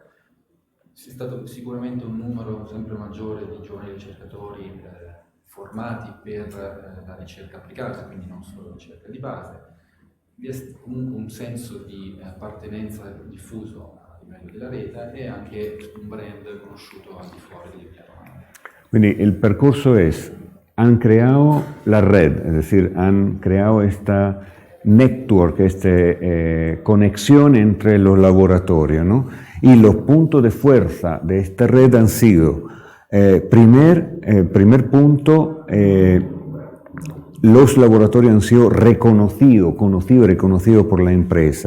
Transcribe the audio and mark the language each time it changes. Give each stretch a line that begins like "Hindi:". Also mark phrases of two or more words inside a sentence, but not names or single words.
Italian: C'è stato sicuramente un numero sempre maggiore di giovani ricercatori formati per la ricerca applicata, quindi non solo la ricerca di base. Vi è comunque un senso di appartenenza diffuso a livello della rete e anche un brand conosciuto al di fuori dell'Emilia Romagna.
Spanish: Quindi el percurso es, han creado la red, es decir, han creado esta network, esta conexión entre los laboratorios, ¿no? Y los puntos de fuerza de esta red han sido, primer punto, los laboratorios han sido conocidos y reconocidos por la empresa.